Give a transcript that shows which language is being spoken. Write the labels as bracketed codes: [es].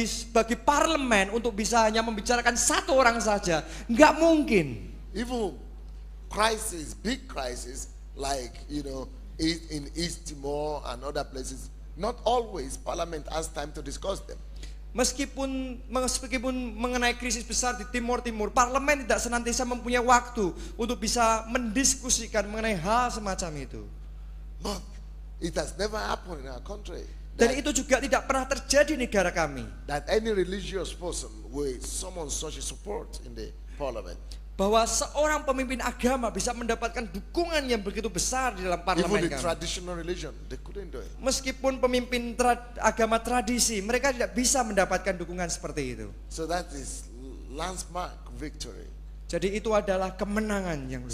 [id] Bagi parlemen untuk bisa hanya membicarakan 1 orang saja, nggak mungkin. [en] Even big crisis like in East Timor and other places, not always parliament has time to discuss them. [id] Meskipun mengenai krisis besar di Timur, parlemen tidak senantiasa mempunyai waktu untuk bisa mendiskusikan mengenai hal semacam itu. [en] But it has never happened in our country. [id] Dan itu juga tidak pernah terjadi di negara kami. [en] That any religious person will summon such a support in the parliament. [id] Bahwa seorang pemimpin agama bisa mendapatkan dukungan yang begitu besar di dalam parlemen [en] Even the [id] kami. [en] traditional religion, they couldn't do it. [id] Meskipun pemimpin agama tradisi, mereka tidak bisa mendapatkan dukungan seperti itu. [en] So that is landmark victory. [id] Jadi itu adalah kemenangan yang luar.